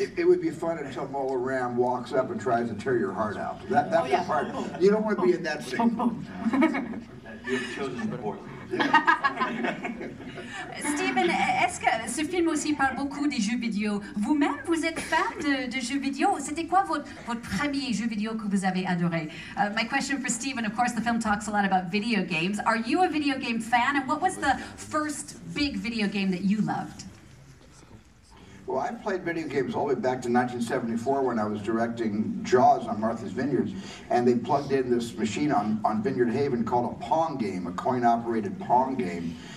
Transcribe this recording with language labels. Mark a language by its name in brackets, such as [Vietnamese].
[English] It would be fun until Mola Ram walks up and tries to tear your heart out. That's the part. You don't want to be in that scene. You've chosen sport. [French] Steven, est-ce que ce film aussi parle beaucoup des jeux vidéo? Vous-même, vous êtes fan de jeux vidéo? C'était quoi votre premier jeu vidéo que vous avez adoré? [English] My question for Steven, of course, the film talks a lot about video games. Are you a video game fan? And what was the first big video game that you loved? Well, I played video games all the way back to 1974 when I was directing Jaws on Martha's Vineyard, and they plugged in this machine on Vineyard Haven called a Pong game, a coin-operated Pong game.